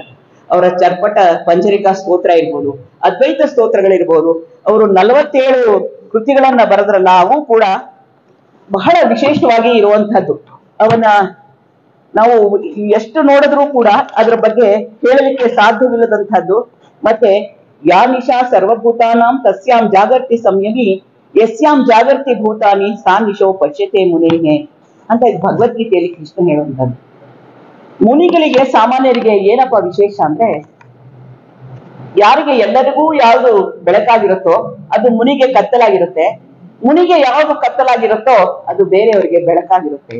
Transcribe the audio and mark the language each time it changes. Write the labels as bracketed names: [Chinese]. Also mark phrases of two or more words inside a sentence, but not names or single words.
[Kannada] ಅವರ ಚರ್ಪಟ ಪಂಚರಿಕಾ ಸ್ತೋತ್ರ ಇರ್ಬೋದು, ಅದ್ವೈತ ಸ್ತೋತ್ರಗಳಿರ್ಬೋದು, ಅವರು 47 ಕೃತಿಗಳನ್ನ ಬರೆದ್ರಲ್ಲ, ಅವು ಕೂಡ ಬಹಳ ವಿಶೇಷವಾಗಿ ಇರುವಂತಹದ್ದು. ಅವನ್ನ ನಾವು ಎಷ್ಟು ನೋಡಿದ್ರೂ ಕೂಡ ಅದರ ಬಗ್ಗೆ ಹೇಳಲಿಕ್ಕೆ ಸಾಧ್ಯವಿಲ್ಲದಂತಹದ್ದು. [Sanskrit] ಮತ್ತೆ ಯಾ ನಿಶಾ ಸರ್ವಭೂತಾನಾಂ ತಸ್ಯಾಂ ಜಾಗರ್ತಿ ಸಂಯಮಿ ಯಸ್ಯಾಂ ಜಾಗರ್ತಿ ಭೂತಾನಿ ಸಾ ನಿಶೋ ಪಶ್ಯತೆ ಮುನೇಹೆ [Kannada] ಅಂತ ಇದು ಭಗವದ್ಗೀತೆಯಲ್ಲಿ ಕೃಷ್ಣ ಹೇಳುವಂಥದ್ದು. ಮುನಿಗಳಿಗೆ, ಸಾಮಾನ್ಯರಿಗೆ ಏನಪ್ಪ ವಿಶೇಷ ಅಂದ್ರೆ, ಯಾರಿಗೆ ಎಲ್ಲರಿಗೂ ಯಾವುದು ಬೆಳಕಾಗಿರುತ್ತೋ ಅದು ಮುನಿಗೆ ಕತ್ತಲಾಗಿರುತ್ತೆ, ಮುನಿಗೆ ಯಾವುದು ಕತ್ತಲಾಗಿರುತ್ತೋ ಅದು ಬೇರೆಯವರಿಗೆ ಬೆಳಕಾಗಿರುತ್ತೆ.